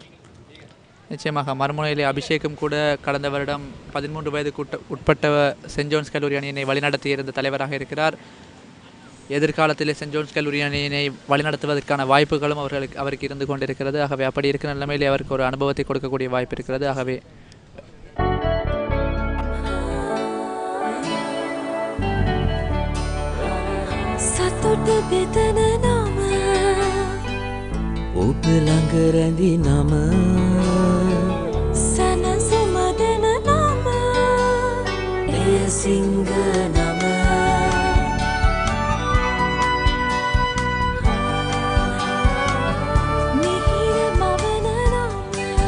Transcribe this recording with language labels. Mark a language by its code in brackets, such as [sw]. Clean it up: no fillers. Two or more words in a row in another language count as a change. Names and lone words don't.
[ta] நிச்சயமாக மறுமுனையிலே அபிஷேக்கும் கூட கடந்த வருடம் 13 வயதுக்கு உட்பட்ட சென்ட் ஜோன்ஸ் கல்லூரி அணியினை வழிநடத்தியிருந்த தலைவராக இருக்கிறார். எதிர்காலத்திலே சென்ட் ஜோன்ஸ் கல்லூரி அணியினை வழிநடத்துவதற்கான வாய்ப்புகளும் அவருக்கு இருந்து கொண்டிருக்கிறது. ஆகவே அப்படி இருக்கிற நிலைமையிலே அவருக்கு ஒரு அனுபவத்தை கொடுக்கக்கூடிய வாய்ப்பு இருக்கிறது. ஆகவே [si] ඔබ ළඟ රැඳි නම සනසුමදන නම එය සිංහ නම මිහිර මවන නම